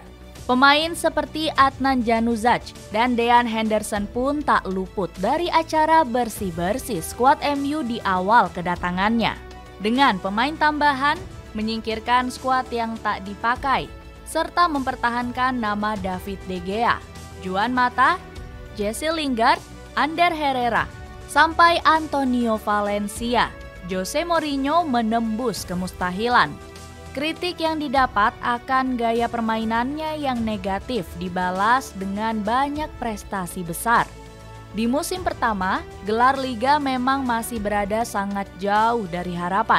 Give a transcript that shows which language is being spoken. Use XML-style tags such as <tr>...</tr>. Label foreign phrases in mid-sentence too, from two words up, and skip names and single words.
<id>Pemain seperti Adnan Januzaj dan Dean Henderson pun tak luput dari acara bersih-bersih skuad MU di awal kedatangannya. Dengan pemain tambahan, menyingkirkan skuad yang tak dipakai, serta mempertahankan nama David De Gea, Juan Mata, Jesse Lingard, Ander Herrera, sampai Antonio Valencia, Jose Mourinho menembus kemustahilan. Kritik yang didapat akan gaya permainannya yang negatif dibalas dengan banyak prestasi besar. Di musim pertama, gelar Liga memang masih berada sangat jauh dari harapan.</id>